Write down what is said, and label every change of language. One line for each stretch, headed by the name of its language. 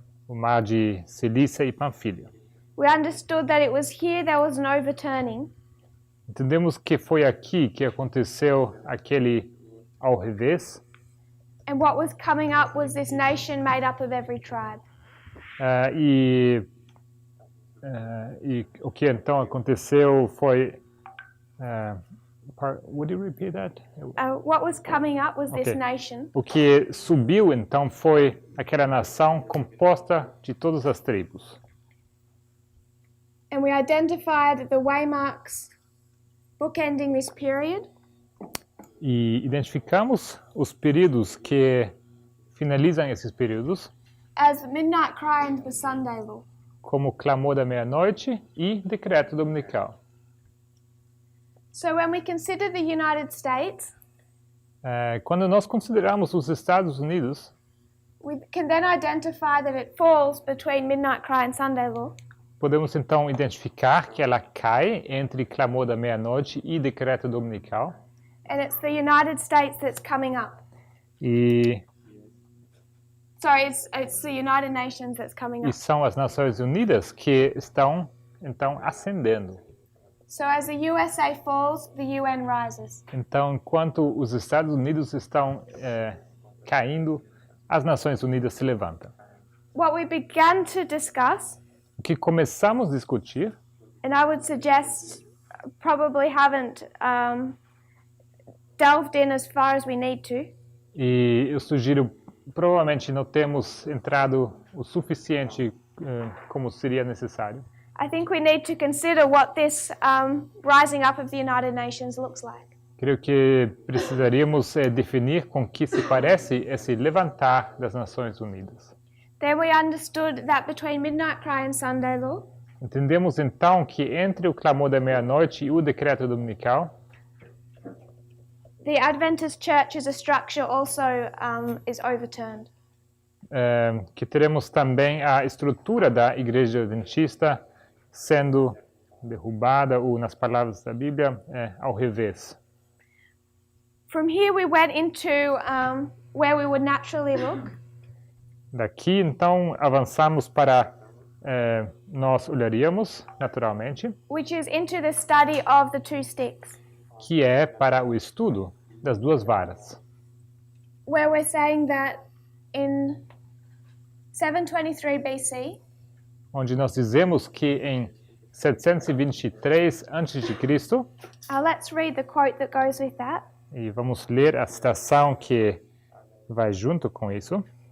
Portuguese: o mar de Cilícia e Panfilha.
English: We understood that it was here there was an overturning,
Portuguese: Entendemos que foi aqui que aconteceu aquele ao revés
English: and what was coming up was this nation made up of every tribe.
Portuguese: e o que então aconteceu foi
English: would you repeat that? What was coming up was this Okay. nation,
Portuguese: O que subiu então foi aquela nação composta de todas as tribos.
English: and we identified the waymarks bookending this period,
Portuguese: E identificamos os períodos que finalizam esses períodos,
English: as the midnight cry and the Sunday law.
Portuguese: como o clamor da meia-noite e decreto dominical.
English: So when we consider the United States,
Portuguese: Quando nós consideramos os Estados Unidos,
English: we can then identify that it falls between midnight cry and Sunday law.
Portuguese: podemos então identificar que ela cai entre clamor da meia-noite e decreto dominical.
English: And it's the United States that's coming up.
Portuguese: E,
English: Sorry, it's the United Nations that's coming
Portuguese: e
English: up.
Portuguese: são as Nações Unidas que estão então ascendendo.
English: So as the USA falls, the UN rises.
Portuguese: Então, enquanto os Estados Unidos estão caindo, as Nações Unidas se levantam.
English: What we began to discuss,
Portuguese: O que começamos a discutir,
English: and I would suggest probably haven't delved in as far as we need to,
Portuguese: e eu sugiro, provavelmente não temos entrado o suficiente como seria necessário.
English: I think we need to consider what this rising up of the United Nations looks like.
Portuguese: Creio que precisaríamos definir com que se parece esse levantar das Nações Unidas.
English: Then we understood that between midnight cry and Sunday law,
Portuguese: Entendemos então que entre o clamor da meia-noite e o decreto dominical,
English: the Adventist Church as a structure also is overturned.
Portuguese: que teremos também a estrutura da Igreja Adventista sendo derrubada, ou nas palavras da Bíblia, ao revés.
English: From here we went into where we would naturally look,
Portuguese: Daqui, então, avançamos para nós olharíamos, naturalmente,
English: which is into the study of the two sticks,
Portuguese: que é para o estudo das duas varas.
English: where we're saying that in 723 BC,
Portuguese: Onde nós dizemos que em 723 a.C.,
English: let's read the quote that goes with that.
Portuguese: e vamos ler a citação que vai junto com isso.